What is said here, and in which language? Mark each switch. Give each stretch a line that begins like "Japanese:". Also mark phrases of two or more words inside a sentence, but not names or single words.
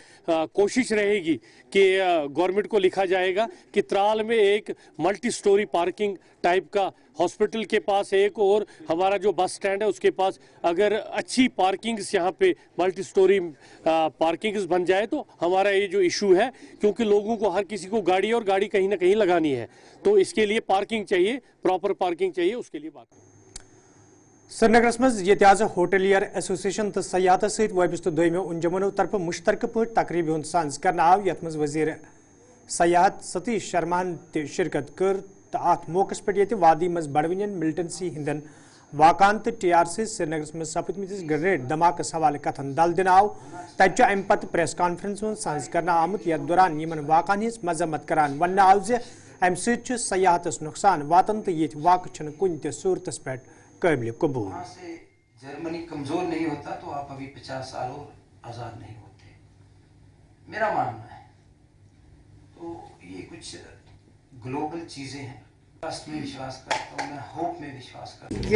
Hindi: कोशिश रहेगी कि गवर्नमेंट को लिखा जाएगा कि त्राल में एक
English: multi storey parking type
Hindi: का, हॉस्पिटल के पास एक, और हमारा जो
English: bus stand
Hindi: है उसके पास अगर अच्छी पार्किंग्स यहाँ पे
English: multi storey parkings
Hindi: बन जाए तो हमारा ये जो इशू है, क्योंकि लोगों को हर किसी को गाड़ी और गाड़ी कहीं ना कहीं लगानी है, तो इसके लिए पार्किंग चाहिए,
English: proper parking
Hindi: चाहिए, उसके लिए बात।
Kashmiri: श्रीनगर मज
English: hotelier association
Kashmiri: तो सयाहत सत वाबस्त दोमो अंजुमनों तरफ मुश्तरक पे तकरीब हूं सांस कर आव, यथ मज वजीर सयाहत सतीश शर्मान त शिरकत कर। अत मौके पे वादी मज बड़वन मिलिटेंसी हिंदन वाकान तो टीआरसी श्रीनगर मज सपदमतिस ग्रेनेड धमाकस हवाले कथन दल दिन आव। तत अम पत
English: press conference
Kashmiri: मज सांस कर आमुत, यथ दौरान इन वाकान हज मजम्मत करान वन आव ज अम सयाहतस नुकसान वातन तो ये वाक़ कुन त सूरत पे काबिल कबूल।
Hindi: जर्मनी कमजोर नहीं होता तो आप अभी 50 साल और आज़ाद नहीं होते, मेरा मानना है। तो ये कुछ ग्लोबल चीज़ें हैं, ट्रस्ट में विश्वास करता हूँ मैं, होप में विश्वास करता हूँ।